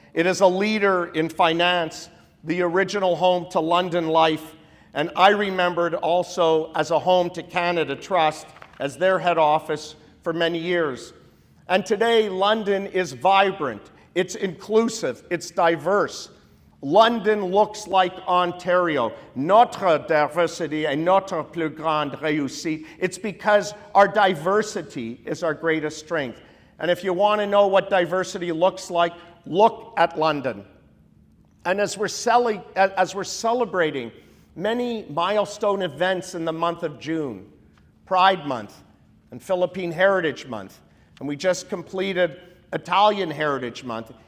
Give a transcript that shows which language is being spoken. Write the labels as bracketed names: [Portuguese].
[English] It is a leader in finance, the original home to London Life, and I remembered also as a home to Canada Trust as their head office for many years. And today, London is vibrant, it's inclusive, it's diverse. London looks like Ontario. [French] Notre diversité est notre plus grande réussite. [English] It's because our diversity is our greatest strength. And if you want to know what diversity looks like, look at London. And as we're celebrating many milestone events in the month of June, Pride Month and Philippine Heritage Month, and we just completed Italian Heritage Month.